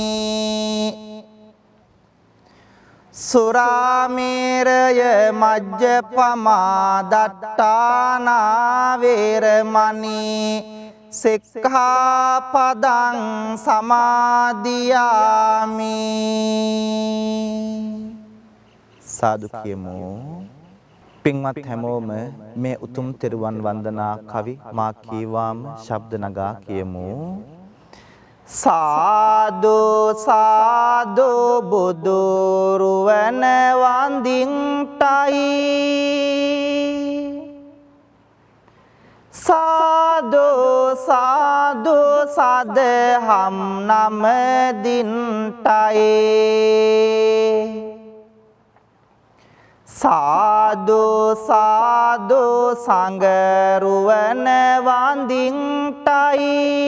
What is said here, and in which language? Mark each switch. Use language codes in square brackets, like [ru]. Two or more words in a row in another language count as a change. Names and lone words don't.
[pi] សុរាមេរយមជ្ជបមាដត្តានាវេរមណីសិក្ខាបដံ សមាදිយាមិ [si] සාදු කියමු. පින්වත් හැමෝම මේ උතුම් තෙරුවන් වන්දනා කවි මා කීවාම ශබ්ද නගා කියමු. සාදු සාදු බුදු රුවන වන්දින්ටයි සාදු සාදු සදහම් නමදින්ටයි සාදු සාදු සංගරුවන වන්දින්ටයි